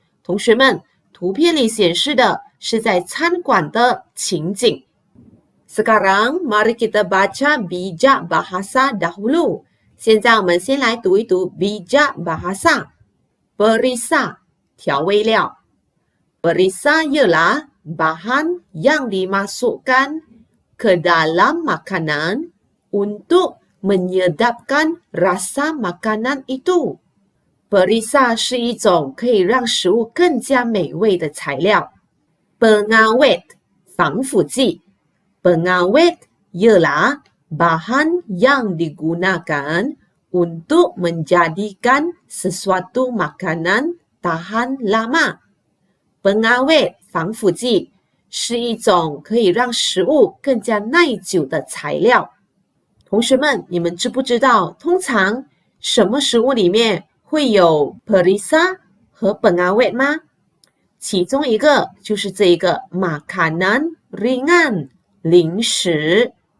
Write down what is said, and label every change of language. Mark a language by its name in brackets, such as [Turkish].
[Chinese] 同学们，图片里显示的是在餐馆的情景。 [Malay] Sekarang, mari kita baca bijak bahasa dahulu. [Chinese] 现在我们先来读一读 [Malay] bijak bahasa. Perisa [Chinese] 调味料 [Malay] Perisa ialah bahan yang dimasukkan ke dalam makanan untuk menyedapkan rasa makanan itu. [Chinese] Perisa 是一种可以让食物更加美味的材料。 [Malay] Pengawet [Chinese] 防腐剂 [Malay] Pengawet ialah bahan yang digunakan untuk menjadikan sesuatu makanan tahan lama. [Chinese] Pengawet 防腐剂是一种可以让食物更加耐久的材料。同学们，你们知不知道通常什么食物里面会有 perisa 和 pengawet 吗？其中一个就是这一个 [Malay] makanan ringan [Chinese] 零食。